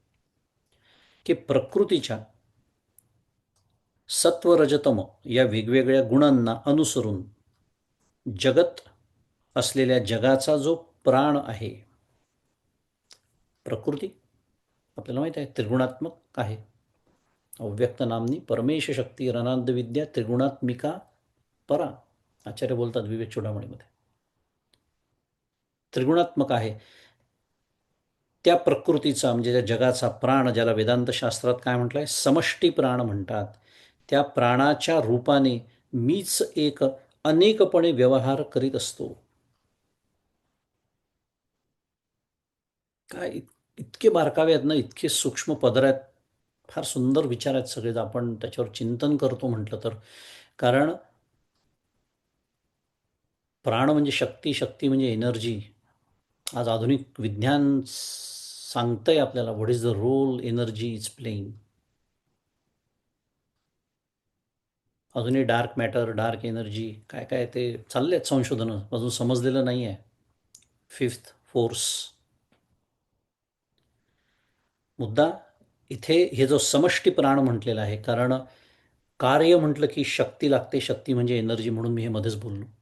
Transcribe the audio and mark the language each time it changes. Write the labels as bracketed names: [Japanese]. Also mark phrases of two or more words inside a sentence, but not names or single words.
[Marathi] की प्रकृतीच्या सत्व रजतम या वेगवेगळ्या गुणांना अनुसरून जगत असलेल्या जगाचा जो प्राण आहे, प्रकृती आपल्याला माहित आहे त्रिगुणात्मक आहे. [Sanskrit] अव्यक्त नामनी परमेश शक्ती रनांद विद्या त्रिगुणात्मिका परा, [Marathi] आचार्य बोलतात विवेक चूडामणीमध्ये. त्रिगुणात्मक आहे. त्या प्रकृतीचा म्हणजे त्या जगाचा प्राण, ज्याला वेदांत शास्त्रात काय म्हटलंय, समष्टी प्राण म्हणतात, त्या प्राणाच्या रूपाने मीच एक अनेकपणे व्यवहार करीत असतो. काय इतके बारकावे आहेत ना, इतके सूक्ष्म पदर आहेत. फार सुंदर विचार आहेत सगळेच. आपण त्याच्यावर चिंतन करतो म्हटलं तर. कारण प्राण म्हणजे शक्ती, शक्ती म्हणजे एनर्जी. आज आधुनिक विज्ञान सांगतंय आपल्याला [English] what is the role energy is playing. [Marathi] अजूनही [English] dark matter, dark energy, [Marathi] काय काय ते चालले आहेत संशोधनं, अजून समजलेलं नाही आहे. [English] fifth force. [Marathi] मुद्दा इथे हे जो समष्टी प्राण म्हटलेला आहे, कारण कार्य म्हटलं की शक्ती लागते, शक्ती म्हणजे एनर्जी, म्हणून मी हे मध्येच बोललो.